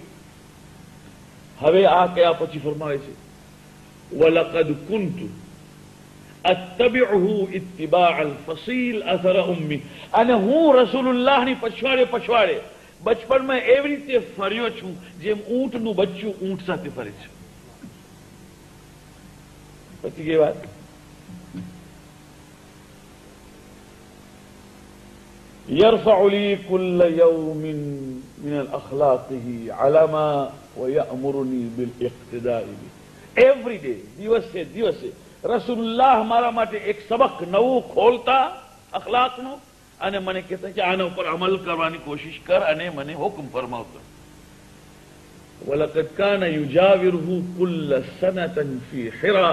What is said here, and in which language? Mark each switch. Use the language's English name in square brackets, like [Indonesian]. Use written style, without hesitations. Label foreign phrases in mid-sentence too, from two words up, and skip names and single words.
[Gujarati] હવે આ કયા પછી ફરમાવે છે [Arabic] ولقد كنت أتبعه اتباع الفصيل أثر أمه. [Gujarati] અને હું રસૂલુલ્લાહની પછવાડે બચપણમાં એવી રીતે ફર્યો છું જેમ ઊંટનું બચ્ચું ઊંટ સાથે ફરે છે. પછી કે વાત [Arabic] يرفع لي كل يوم من الأخلاقه علما ويأمرني بالاقتداء به. [English] Every day, [Gujarati] દિવસે રસૂલુલ્લાહ મારા માટે એક સબક નવું ખોલતા અખલાકનો, અને મને કહેતા કે આના ઉપર અમલ કરવાની કોશિશ કર, અને મને હુકમ ફરમાવતા. [Arabic] ولقد كان يجاور كل سنة في حراء.